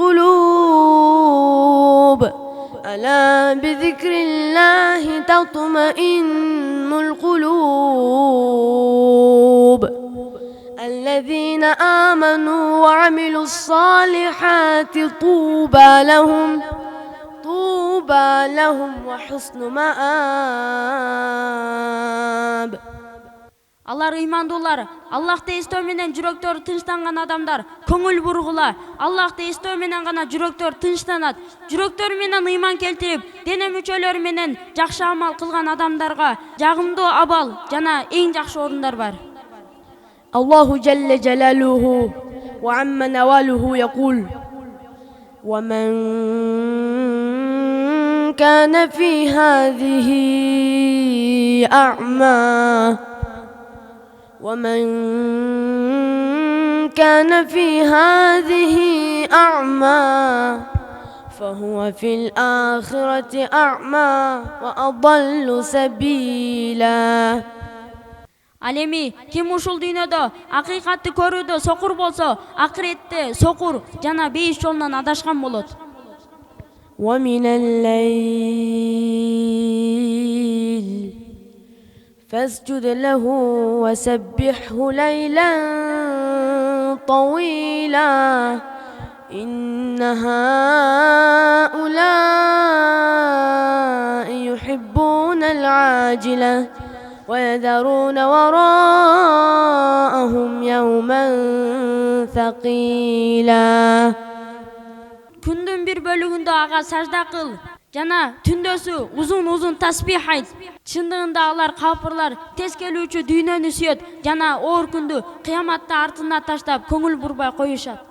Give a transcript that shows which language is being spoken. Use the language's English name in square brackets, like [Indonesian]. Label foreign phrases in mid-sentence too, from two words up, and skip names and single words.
[Arabic] القلوب ألا بذكر الله تطمئن القلوب الذين آمنوا وعملوا الصالحات طوبى لهم وحسن مآب. [Kyrgyz] Алар ыймандуулар, Аллахты эстөө менен жүрөктөрү тынчтанган адамдар, көңүл бургула. Аллахты эстөө менен гана жүрөктөр тынчтанат. Жүрөктөрү менен ыйман келтирип, дене мүчөлөрү менен жакшы амал кылган адамдарга жагымдуу абал жана эң жакшы орундар бар. [Arabic] الله جل جلاله وعم نواله يقول: ومن كان في هذه أعمى فهو في الآخرة أعمى وأضل سبيلا. [Kyrgyz] Ал эми ким ушул дүйнөдө акыйкатты көрүүдө сокур болсо, акыретте сокур жана бейиш жолунан адашкан болот. [Arabic] ومن الليل فاسجد له وسبحه ليلا طويلا إن هؤلاء يحبون العاجلة ويذرون وراءهم يوما ثقيلا. [Kyrgyz] Күндүн бир бөлүгүндө ага сажда кыл жана түндөсү узун тасбих айт. Чындыгында алар каапырлар тез келүүчү дүйнөнү сүйөт жана оор күндү кыяматта артына таштап көңүл бурбай коюшат.